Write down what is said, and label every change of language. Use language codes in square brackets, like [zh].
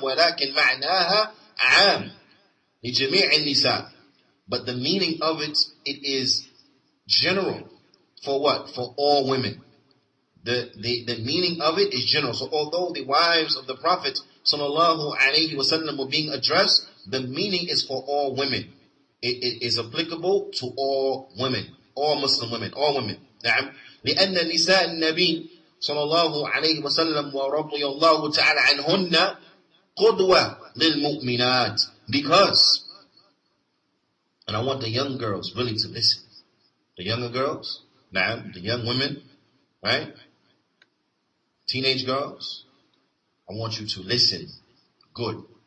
[ar] ولكن معناها عام لجميع النساء, [en] but the meaning of it is general for what? For all women. The meaning of it is general. So although the wives of the Prophet sallallahu alaihi wasallam were being addressed, the meaning is for all women. It is applicable to all women, all Muslim women, all women. [ar] نعم. لأن نساء النبي صلى الله عليه وسلم ورضي الله تعالى عنهن قدوة للمؤمنات. [en] Because, and I want the young girls really to listen. The younger girls, نعم, the young women, right? Teenage girls, I want you to listen. Good.